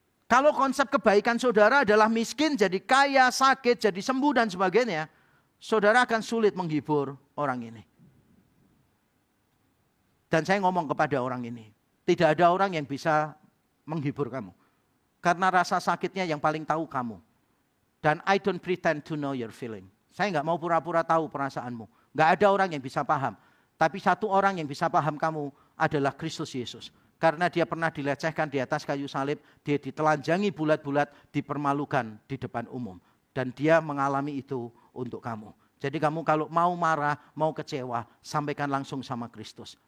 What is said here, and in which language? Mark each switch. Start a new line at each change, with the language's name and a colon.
Indonesian: Kalau konsep kebaikan saudara adalah miskin, jadi kaya, sakit, jadi sembuh dan sebagainya, saudara akan sulit menghibur orang ini. Dan saya ngomong kepada orang ini, Tidak ada orang yang bisa menghibur kamu. Karena rasa sakitnya yang paling tahu kamu. Dan
English: I don't pretend to know your feeling.
Indonesian: Saya nggak mau pura-pura tahu perasaanmu. Nggak ada orang yang bisa paham. Tapi satu orang yang bisa paham kamu adalah Kristus Yesus. Karena dia pernah dilecehkan di atas kayu salib, dia ditelanjangi bulat-bulat, dipermalukan di depan umum. Dan dia mengalami itu untuk kamu. Jadi kamu kalau mau marah, mau kecewa, sampaikan langsung sama Kristus.